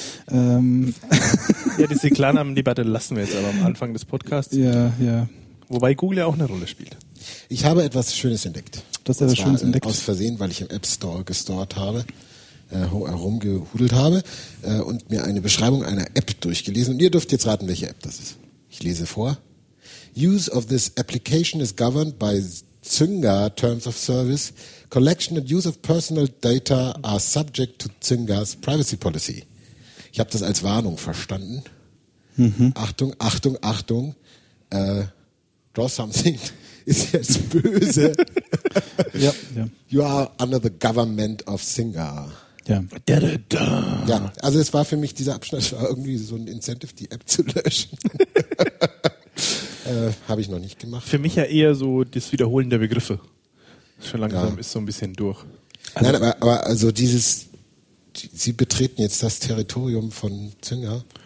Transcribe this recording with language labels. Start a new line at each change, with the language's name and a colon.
German: Ja, diese Klarnamen-Debatte lassen wir jetzt aber am Anfang des Podcasts. Ja, ja. Wobei Google ja auch eine Rolle spielt. Ich habe etwas Schönes entdeckt. Du hast ja was Schönes entdeckt. Aus Versehen, weil ich im App Store gestort habe. Herumgehudelt habe und mir eine Beschreibung einer App durchgelesen. Und ihr dürft jetzt raten, welche App das ist. Ich lese vor.
English: Use of this application is governed by Zynga Terms of Service. Collection and use of personal data are subject to Zyngas Privacy Policy.
German: Ich habe das als Warnung verstanden. Mhm. Achtung, Achtung, Achtung. Draw something ist jetzt böse. Ja, ja.
English: You are under the government of Zynga.
German: Ja. Da, da, da. Ja, also es war für mich dieser Abschnitt war irgendwie so ein Incentive, die App zu löschen. habe ich noch nicht gemacht. Für mich ja eher so das Wiederholen der Begriffe. Schon langsam ist so ein bisschen durch. Also nein, aber also dieses, sie betreten jetzt das Territorium von Zynga.